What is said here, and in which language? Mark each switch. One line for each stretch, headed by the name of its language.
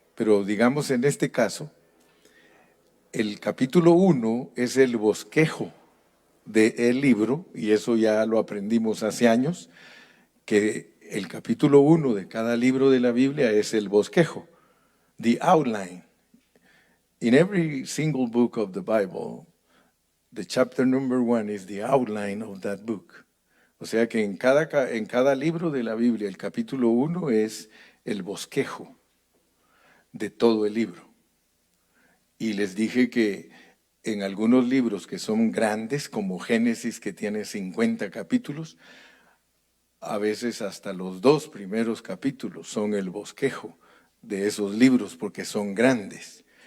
Spanish: Pero digamos en este caso, el capítulo 1 es el bosquejo del libro, y eso ya lo aprendimos hace años, que el capítulo 1 de cada libro de la Biblia es el bosquejo,
English: the outline. In every single book of the Bible, the chapter number 1 is the outline of that book.
Spanish: O sea que en cada libro de la Biblia, el capítulo 1 es el bosquejo de todo el libro. Y les dije que en algunos libros que son grandes, como Génesis, que tiene 50 capítulos, a veces hasta los 2 primeros capítulos son el bosquejo de esos libros porque son grandes.